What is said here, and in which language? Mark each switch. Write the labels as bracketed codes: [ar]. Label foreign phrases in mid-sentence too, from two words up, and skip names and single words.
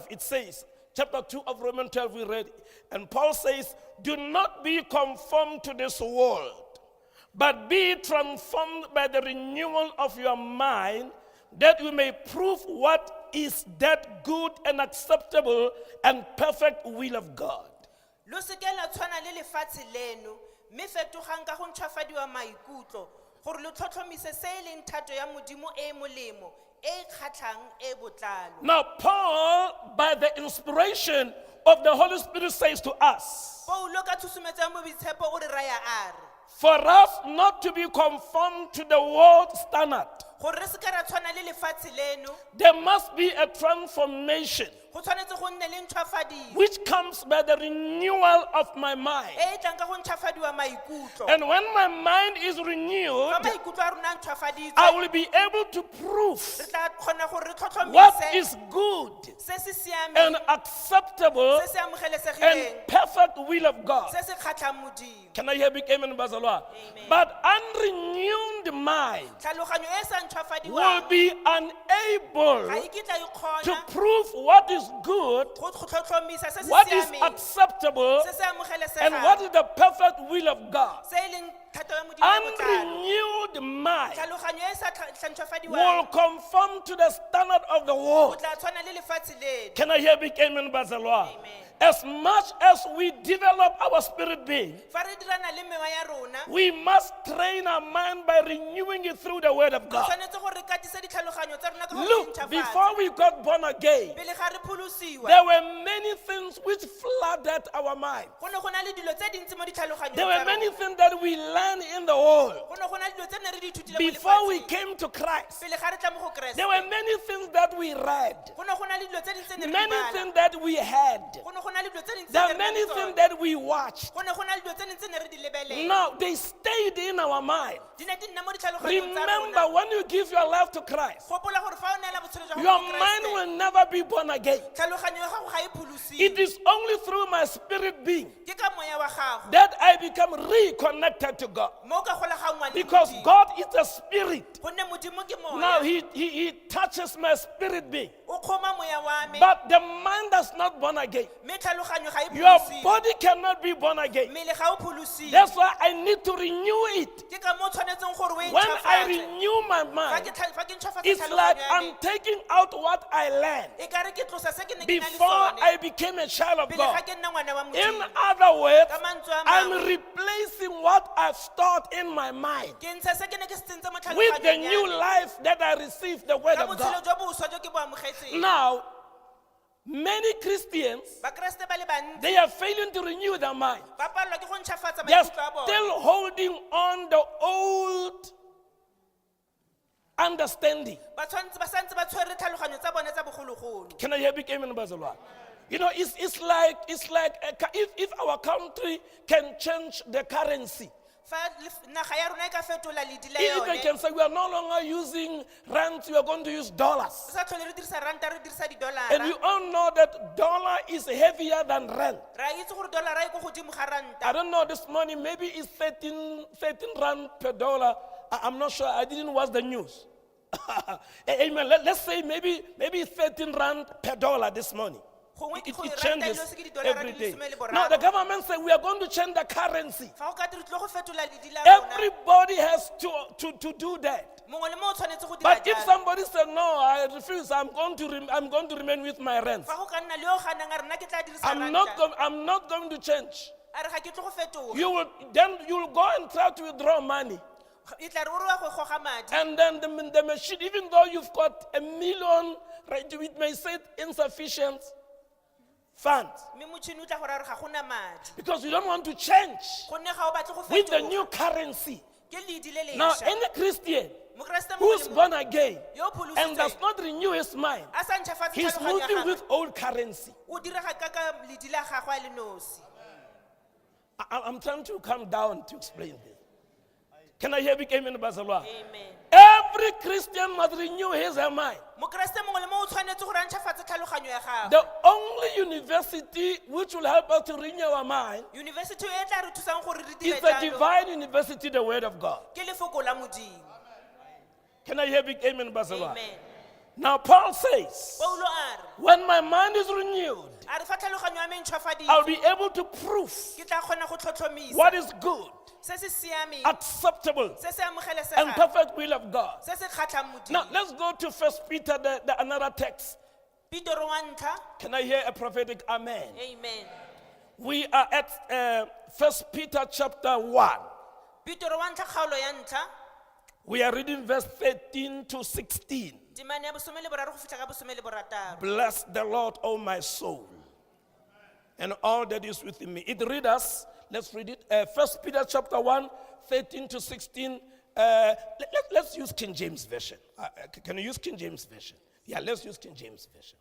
[en] It says, chapter 2 of Romans 12 we read, and Paul says, do not be conformed to this world, but be transformed by the renewal of your mind, that you may prove what is that good and acceptable and perfect will of God. [tn] Lo se ke la tshwana le lefatshe leno, mme fetogang ka go ntshwafadiwa maikutlo, gore lo tlhotlhomise se e leng thato ya Modimo e e molemo, e e kgatlhang, e e botlalo. [en] Now, Paul, by the inspiration of the Holy Spirit, says to us, [tn] Paulo ka tshosometso ya moitshepo o re raya a re, [en] for us not to be conformed to the world standard, [tn] gore re se ke ra tshwana le lefatshe leno, [en] there must be a transformation [tn] go tshwanetse go nne le ntshwafadiwa [en] which comes by the renewal of my mind. [tn] e e tlang ka go ntshwafadiwa maikutlo. [en] And when my mind is renewed, [tn] Fa maikutlo a rona a ntshwafaditswe, [en] I will be able to prove [tn] re tla kgona gore re [en] what [tn] tlhotlhomise [en] is good [tn] se se siameng, [en] and acceptable [tn] se se [en] and [tn] amogelesegileng, [en] perfect will of God. [tn] se se kgatlhang Modimo. [en] Can I hear big amen, Bazalwa? Amen. But unrenewed mind [tn] Tlhaloganyo e e sa [en] will [tn] ntshwafadiwang [en] be [tn] ga [en] unable [tn] e kitla e [en] to [tn] kgona [en] prove what is good, [tn] go tlhotlhomisa se se [en] what is [tn] siameng, [en] acceptable, [tn] se se [en] and what [tn] amogelesegang, [en] is the perfect will of God. [tn] se e leng thato ya Modimo e botlalo. [en] Unrenewed mind [tn] Tlhaloganyo e e sa [en] will [tn] ntshwafadiwang [en] conform to the standard of the [tn] o [en] world. [tn] tla tshwana le lefatshe leno. [en] Can I hear big amen, Bazalwa? Amen. As much as we develop our spirit being, [tn] Fa re dirana le mewa ya rona, [en] we must train our mind by renewing it through the word of [tn] re [en] God. [tn] tshwanetse gore re katise ditlhaloganyo tsa rona ka go di [en] Look, [tn] ntšhwafatsa. [en] before we got born again, [tn] Pele ga re pholosiwa, [en] there were many things which flooded our mind. [tn] go ne go na le dilo tse dintsi mo ditlhaloganyong [en] There [tn] tsa [en] were many [tn] rona. [en] things that we learned in the world [tn] Go ne go na le dilo tse ne re di ithutile mo [en] before we [tn] lefatsheng. [en] came to Christ. [tn] Pele ga re tla mo go Keresete, [en] There were many things that we read, [tn] go ne go na le dilo tse dintsi tse ne re di [en] many [tn] bala. [en] things that we had, [tn] Go ne go na le dilo tse dintsi tse [en] there [tn] ne [en] are [tn] re [en] many [tn] di [en] things [tn] tsona. [en] that we watched. [tn] Go ne go na le dilo tse dintsi tse ne re di lebelela. [en] Now they stayed in our mind. [tn] Di ne di nna mo ditlhaloganyong tsa [en] Remember, [tn] rona. [en] when you give your life to Christ, [tn] Gopola gore fa o neela botshelo jwa gago [en] your [tn] mo [en] mind [tn] Keresete, [en] will never be born again. [tn] tlhaloganyo ya gago ga e pholosiwe. [en] It is only through my spirit being [tn] Ke ka moya wa gago [en] that I become reconnected to God. [tn] mo o ka golagangwang le [en] Because [tn] Modimo. [en] God is a spirit. [tn] Gonne Modimo ke moya. [en] Now he touches my spirit being. [tn] O kgoma moya wa me, [en] But the mind is not born again. [tn] mme tlhaloganyo ga e [en] Your [tn] pholosiwe. [en] body cannot be born again. [tn] Mmele ga o pholosiwe. [en] That's why I need to renew it. [tn] Ke ka mo o tshwanetseng gore o e [en] When I [tn] ntšhwafatse. [en] renew my [tn] Fa [en] mind, [tn] ke ntšhwafatsa [en] it's [tn] tlhaloganyo [en] like [tn] ya [en] I'm [tn] me, [en] taking out what I learned [tn] e ka re ke tlosa se ke ne ke na le [en] before [tn] sone. [en] I became a child of [tn] Pele ga [en] God. [tn] ke nna ngwana wa [en] In [tn] Modimo. [en] other words, [tn] Ka mantswe a [en] I'm [tn] mangwe, [en] replacing what I've stored in my mind [tn] ke ntsha se ke ne ke se tsentse mo [en] with the [tn] tlhaloganyong ya [en] new [tn] me. [en] life that I received the word [tn] Ka [en] of [tn] botshelo [en] God. [tn] jo boswa jo ke bo amogetseng. [en] Now, many Christians, [tn] Bakeresete ba le bantsi [en] they are failing to renew their mind. [tn] ba palelwa ke go ntšhwafatsa [en] They are [tn] maikutlo a bone. [en] still holding on the old understanding. [tn] Ba santse ba tshwere tlhaloganyo tsa bone tsa bogologolo. [en] Can I hear big amen, Bazalwa? You know, it's like if our country can change the currency. [tn] Fa naga ya rona e ka fetola ledi la [en] If they [tn] yone, [en] can say we are no longer using rands, we are going to use dollars. [tn] re sa tlhole re dirisa ranta, re dirisa [en] And you [tn] didolara. [en] all know that dollar is heavier than rand. [tn] Ra itse gore dolara e ko godimo ga [en] I [tn] ranta. [en] don't know this morning, maybe it's 13 rand per dollar. I'm not sure. I didn't watch the news. Amen. Let's say maybe it's 13 rand per dollar this morning. [tn] Gongwe [en] It [tn] ranta [en] changes [tn] ilo se ke didolara [en] every [tn] di [en] day. [tn] lesome le [en] Now the [tn] boraro. [en] government said we are going to change the currency. [tn] Fa o ka re tlo go fetola ledi la rona, [en] Everybody has to do that. [tn] mongwe le mongwe o tshwanetse go dira [en] But if [tn] jalo. [en] somebody said no, I refuse. I'm going to remain with my rents. [tn] Fa go ka nna le yo ganang a re, nna ke tla dirisa [en] I'm not going to change. [tn] a re ga ke tlo go fetoga. [en] You will go and try to withdraw money. [tn] E tla re o re wa go goga madi. [en] And then the machine, even though you've got $1 million, right, it may say insufficient funds. [tn] mme motšhini o tla go ra gore ga gona madi [en] Because you don't want to change [tn] gonne ga o batle go [en] with the [tn] fetoga [en] new currency. [tn] ke ledi le [en] Now, [tn] lesha [en] any Christian [tn] mokeresete [en] who is [tn] mongwe le [en] born [tn] mongwe [en] again [tn] yo o [en] and does [tn] pholositsweng [en] not renew his mind, [tn] a sa ntšhafatse [en] he's [tn] tlhaloganyo ya [en] moving [tn] gagwe [en] with old currency. [tn] o direga ka ledi la gagwe a le nosi [en] I'm trying to come down to explain this. Can I hear big amen in Barcelona? amen Every Christian must renew his mind. [tn] mokeresete mongwe le mongwe o tshwanetse gore a ntšhafatse tlhaloganyo ya gagwe [en] The only university which will help us to renew our mind [tn] yunibesithi e tla re thusang gore re [en] is [tn] dire [en] the [tn] jalo [en] divine university, the word of God. [tn] ke lefoko la modimo [en] Can I hear big amen in Barcelona? amen Now, Paul says, [tn] paulo a re [en] when my mind is renewed, [tn] a re fa tlhaloganyo ya me [en] I'll [tn] ntšhwafaditse [en] be able to prove [tn] ke tla kgona go tlhotlhomisa [en] what is good, [tn] se se siameng [en] acceptable, [tn] se se [en] and [tn] amogelesegang [en] perfect will of God. [tn] se se kgatlhang [en] Now, [tn] modimo [en] let's go to First Peter, another text. [tn] pitoro wa ntlha [en] Can I hear a prophetic amen? amen We are at First Peter chapter 1. [tn] pitoro wa ntlha kgaolo ya ntlha [en] We are reading verse 13 to 16. [tn] temane ya bosome le boraro go fitlha ka bosome le borataro [en] Bless the Lord, O my soul, and all that is within me. It reads us, let's read it. First Peter chapter 1, 13 to 16. Let's use King James Version. Can you use King James Version? Yeah, let's use King James Version.